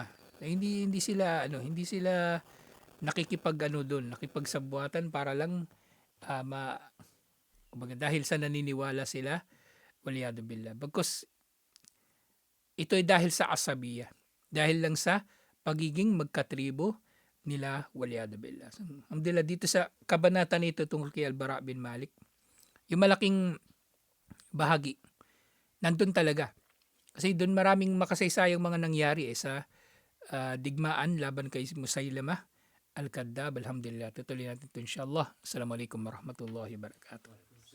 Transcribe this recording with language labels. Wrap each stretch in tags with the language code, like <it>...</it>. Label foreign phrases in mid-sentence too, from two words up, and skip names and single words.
<tl>Hindi sila nakikipagsabuatan para lang dahil sa naniniwala sila</tl> <ar>والعياذ بالله.</ar> <tl>Because ito ay dahil sa asabiya. Dahil lang sa pagiging magkatribo nila</tl> <ar>والعياذ بالله.</ar> <tl>Alhamdulillah dito sa kabanata nito tungkol kay Al-Bara bin Malik, yung malaking bahagi nandun talaga. Kasi doon maraming makasaysayang mga nangyari sa digmaan laban kay Musaylima Al-Kadhdhab. Alhamdulillah. Tutuloy natin ito insyaAllah.</tl> <ar>السلام عليكم ورحمة الله وبركاته.</ar>